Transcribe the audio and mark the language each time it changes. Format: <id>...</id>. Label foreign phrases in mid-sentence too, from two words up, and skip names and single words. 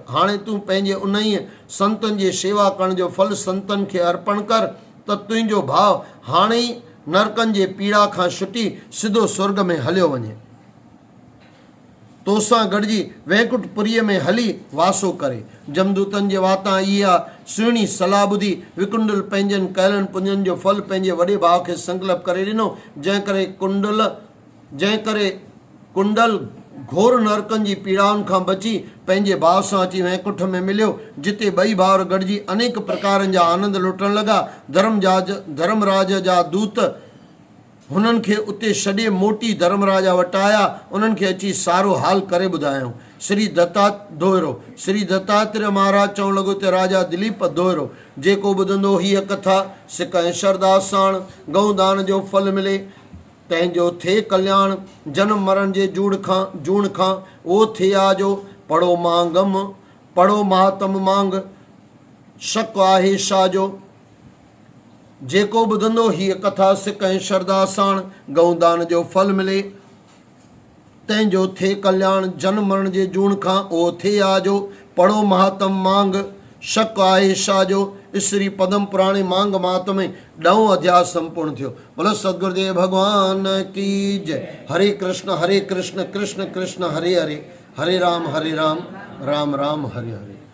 <sd>हाणे तूं पंहिंजे उन्हीअ संतनि जी शेवा करण जो फल संतनि खे अर्पण कर त तुंहिंजो भाव हाणे ई नरकनि जे पीड़ा खां छुटी सिधो स्वर्ग में हलियो वञे। तोसां गॾिजी वैकुंठपुरीअ में हली वासो करे। जमदूतनि जे वातां इहा सुहिणी सलाह ॿुधी विकुंडल पंहिंजनि कयलनि पुञनि जो फल पंहिंजे वॾे भाउ खे संकल्प करे ॾिनो। जंहिं करे कुंडल घोर नरकनि जी पीड़ाउनि खां बची पंहिंजे भाउ सां अची वैकुंठ में मिलियो, जिते ॿई भाउर गॾिजी अनेक प्रकारनि जा आनंद लुटण लॻा। धर्मराज जा दूत हुननि खे उते छॾे मोटी धर्मराजा वटि आया। उन्हनि खे अची सारो हाल करे ॿुधायूं। श्री दत्तात्रेय महाराज चवणु लॻो त राजा दिलीप दोहिरो, जेको ॿुधंदो हीअ कथा सिक ऐं श्रद्धा साण गऊं दान जो फल मिले, तंहिंजो थिए कल्याण। जन्म मरण जे जूण खां ओ थिए आजो। पढ़ो मांगम पढ़ो महातम मांग शक आहे छाजो। जेको ॿुधंदो हीअ कथा सिक ऐं श्रद्धा साण गऊं दान जो फल मिले, तंहिंजो थिए कल्याण। जन्म मरण जे जूण खां ओ थिए आजो। पढ़ो महातम मांग शक आहे छाजो। श्री पदम पुराणे मांग मात में 9 अध्याय संपूर्ण थियो।</sd> <hi>बोलो सदगुरुदेव भगवान की जय।</hi> <sa>हरे कृष्ण कृष्ण कृष्ण हरे हरे, हरे राम राम राम हरे हरे।</sa>